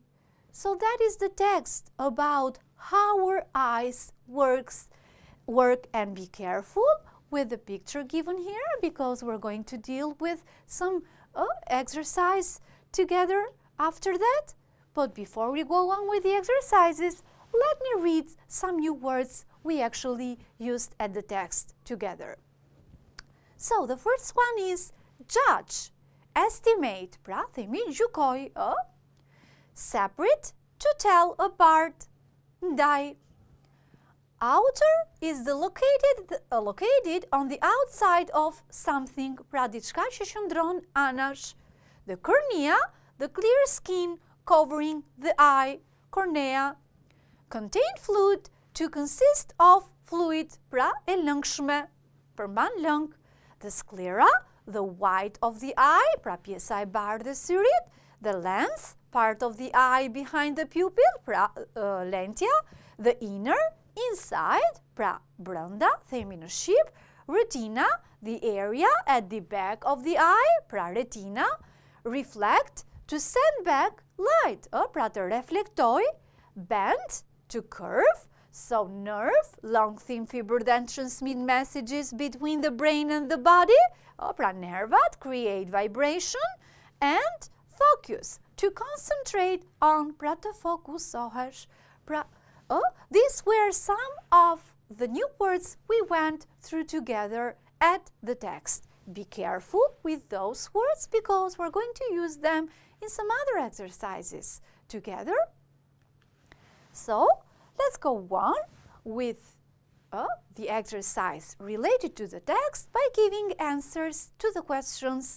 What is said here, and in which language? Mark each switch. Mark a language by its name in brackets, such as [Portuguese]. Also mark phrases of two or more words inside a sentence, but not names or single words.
[English] So that is the text about how our eyes work, and be careful with the picture given here because we're going to deal with some exercise together after that. But before we go on with the exercises, let me read some new words we actually used at the text together. So the first one is judge, estimate, [Albanian] pra themi gjykoj, [English] separate, to tell apart, ndaj. Outer is located on the outside of something, [Albanian] pra diçka që qëndron anash. [English] The cornea, the clear skin covering the eye, cornea. Contain fluid, to consist of fluid, [Albanian] pra e lëngshme. për mban lëng. [English] The sclera, the white of the eye, [Albanian] pra pjesa e bardhë e syrit. [English] The lens, part of the eye behind the pupil, [Albanian] pra lentja. [English] The inner, inside, [Albanian] pra brenda, themi në shqip. [English] Retina, the area at the back of the eye, [Albanian] pra retina. [English] Reflect, to send back light, [Albanian] pra të reflektoj. [English] Bend, to curve, so nerve, long thin fiber that transmit messages between the brain and the body, [Albanian] pra nervat, [English] create vibration. And focus, to concentrate on, [Albanian] pra të fokusohesh. [English] These were some of the new words we went through together at the text. Be careful with those words because we're going to use them in some other exercises together. So, let's go on with the exercise related to the text by giving answers to the questions.